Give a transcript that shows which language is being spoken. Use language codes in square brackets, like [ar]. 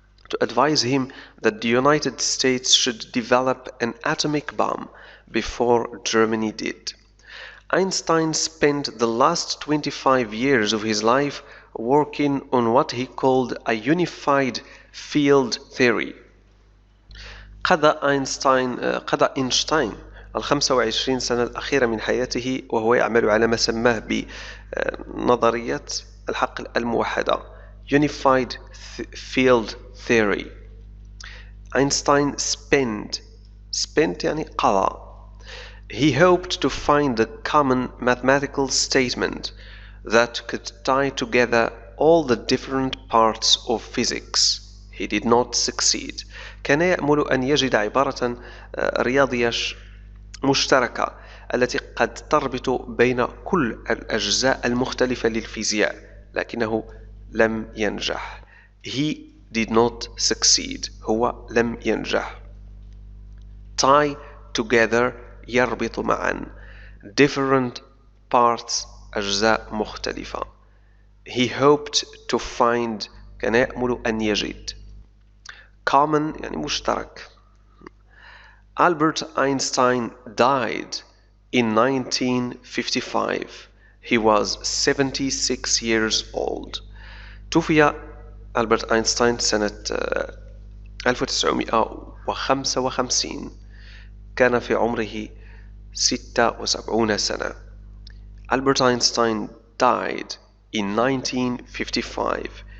[en] To advise him that the United States should develop an atomic bomb before Germany did. Einstein spent the last 25 years of his life working on what he called a unified field theory. [ar] قضى أينشتاين 25 سنة الأخيرة من حياته وهو يعمل على ما سماه بنظرية الحقل الموحدة Unified Field Theory. أينشتاين [en] spent [ar] يعني قضى. [en] He hoped to find a common mathematical statement that could tie together all the different parts of physics. He did not succeed. [ar] كان يأمل أن يجد عبارة رياضية مشتركة التي قد تربط بين كل الأجزاء المختلفة للفيزياء، لكنه لم ينجح. [en] He did not succeed. [ar] هو لم ينجح. [en] Tie together [ar] يربط معا. [en] Different parts [ar] أجزاء مختلفة. [en] He hoped to find [ar] كان يأمل أن يجد. [en] Common [ar] يعني مشترك. [en] Albert Einstein died in 1955. He was 76 years old. [ar] توفي ألبرت أينشتاين سنة 1955. كان في عمره 76 سنة. [en] Albert Einstein died in 1955.